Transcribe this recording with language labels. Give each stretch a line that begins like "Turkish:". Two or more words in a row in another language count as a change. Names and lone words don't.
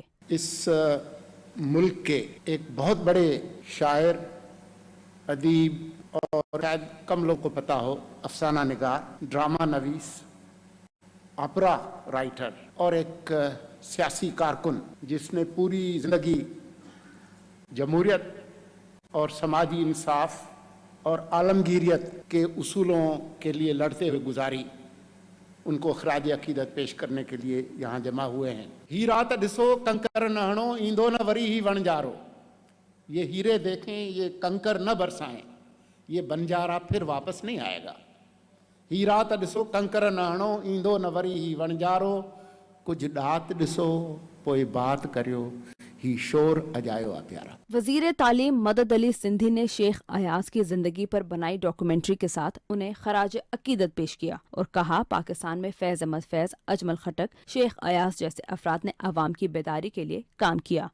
Urdu: اس ملک کے ایک بہت بڑے شاعر، ادیب اور شاید کم لوگ کو پتا ہو، افسانہ نگار، ڈراما نویس,
English: opera writer
Urdu: اور ایک سیاسی کارکن جس نے پوری زندگی جمہوریت اور سماجی انصاف اور عالمگیریت کے اصولوں کے لیے لڑتے ہوئے گزاری، ان کو خراج عقیدت پیش کرنے کے لیے یہاں جمع ہوئے ہیں.
Sindhi: ही रात ॾिसो कंकर न हणो, ईंदो न वरी ही वणजारो।
Urdu: یہ ہیرے دیکھیں، یہ کنکر نہ برسائیں، یہ بنجارا پھر واپس نہیں آئے گا.
Sindhi: ही रात ॾिसो कंकर न हणो, ईंदो न वरी ही वणजारो। कुछ ॾात ॾिसो पोइ बात करियो, ही शोर अजायो आ प्यारा।
Urdu: وزیر تعلیم مدد علی سندھی نے شیخ ایاز کی زندگی پر بنائی ڈاکیومنٹری کے ساتھ انہیں خراج عقیدت پیش کیا اور کہا پاکستان میں فیض احمد فیض، اجمل خٹک، شیخ ایاز جیسے افراد نے عوام کی بیداری کے لیے کام کیا.